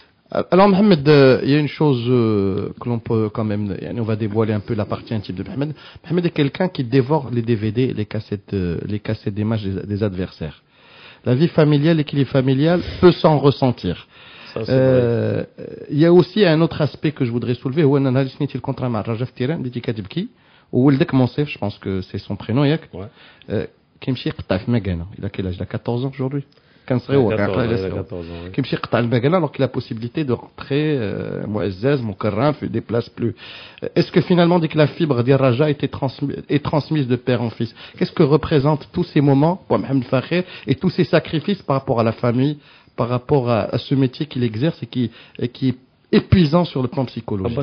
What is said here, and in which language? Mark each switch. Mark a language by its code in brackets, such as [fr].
[fr] Alors Mohamed, il y a une chose que l'on peut quand même, on va dévoiler un peu la partie intime de Mohamed. Mohamed est quelqu'un qui dévore les DVD, les cassettes des matchs des adversaires. La vie familiale, l'équilibre familial peut s'en ressentir. Il y a aussi un autre aspect que je voudrais soulever. [ar] هو أن نهار [fr] le contrat [ar] مع الرجاء في التيران بديتي كاتب كي وولدك منصف, [fr] je pense que c'est son prénom [ar] ياك. كيمشي يقطع في مكانه. [fr] Il a quel âge? Il a 14 ans aujourd'hui. [ar] كان صغير كيمشي يقطع المكانه [fr] alors qu'il a la possibilité de rentrer [ar] معزز مكرم [fr] في des places plus. Est-ce que finalement dès que la fibre [ar] ديال الرجاء [fr] est transmise de père en fils, qu'est-ce que représentent tous ces moments pour Mohamed Fakher et tous ces sacrifices par rapport à la famille, par rapport à ce métier qu'il exerce et qui est épuisant sur le plan psychologique?